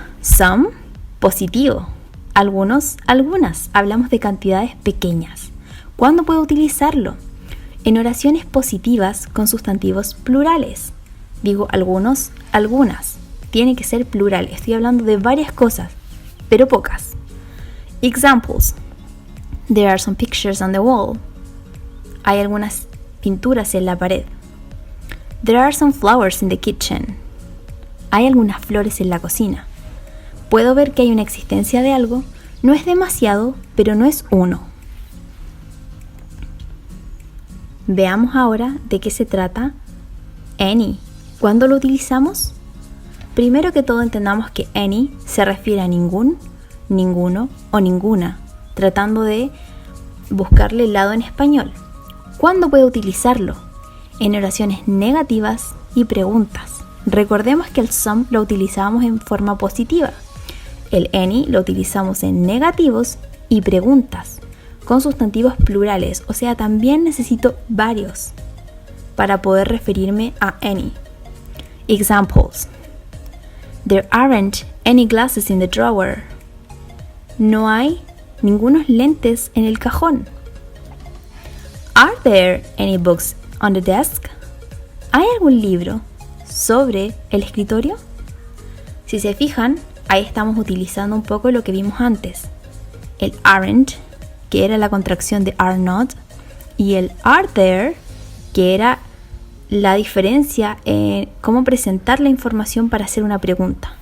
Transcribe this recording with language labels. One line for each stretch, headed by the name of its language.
Spanish: Some, positivo. Algunos, algunas. Hablamos de cantidades pequeñas. ¿Cuándo puedo utilizarlo? En oraciones positivas con sustantivos plurales. Digo algunos, algunas. Tiene que ser plural. Estoy hablando de varias cosas, pero pocas.
English: Examples. There are some pictures on the wall.
Spanish: Hay algunas pinturas en la pared.
English: There are some flowers in the kitchen.
Spanish: Hay algunas flores en la cocina. Puedo ver que hay una existencia de algo. No es demasiado, pero no es uno. Veamos ahora de qué se trata any. ¿Cuándo lo utilizamos? Primero que todo entendamos que any se refiere a ningún, ninguno o ninguna, tratando de buscarle el lado en español. ¿Cuándo puedo utilizarlo? En oraciones negativas y preguntas. Recordemos que el some lo utilizábamos en forma positiva. El any lo utilizamos en negativos y preguntas, con sustantivos plurales, o sea, también necesito varios para poder referirme a any.
English: Examples. There aren't any glasses in the drawer.
Spanish: No hay ningunos lentes en el cajón.
English: Are there any books on the desk?
Spanish: ¿Hay algún libro sobre el escritorio? Si se fijan, ahí estamos utilizando un poco lo que vimos antes. El aren't, que era la contracción de are not, y el are there, que era la diferencia en cómo presentar la información para hacer una pregunta.